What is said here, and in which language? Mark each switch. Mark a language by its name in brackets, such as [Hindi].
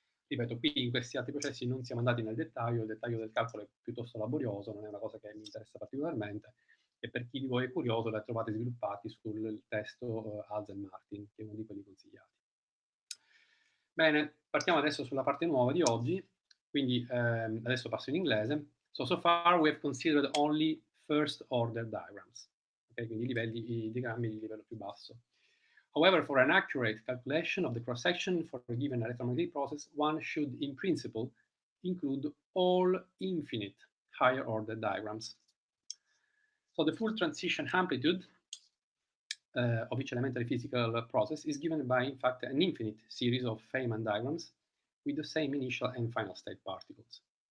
[Italian] Ripeto, qui in questi altri processi non siamo andati nel dettaglio, il dettaglio del calcolo è piuttosto laborioso, non è una cosa che mi interessa particolarmente, e per chi di voi è curioso la trovate sviluppati sul testo Alzen-Martin, che è uno di quelli consigliati. Bene, partiamo adesso sulla parte nuova di oggi, quindi adesso passo in inglese. [English] So far we have considered only first order diagrams, okay? [Italian] Quindi i diagrammi di livello più basso. [English] However, for an accurate calculation of the cross-section for a given electromagnetic process, one should, in principle, include all infinite higher order diagrams. So the full transition amplitude of each elementary physical process is given by, in fact, an infinite series of Feynman diagrams with the same initial and final state particles.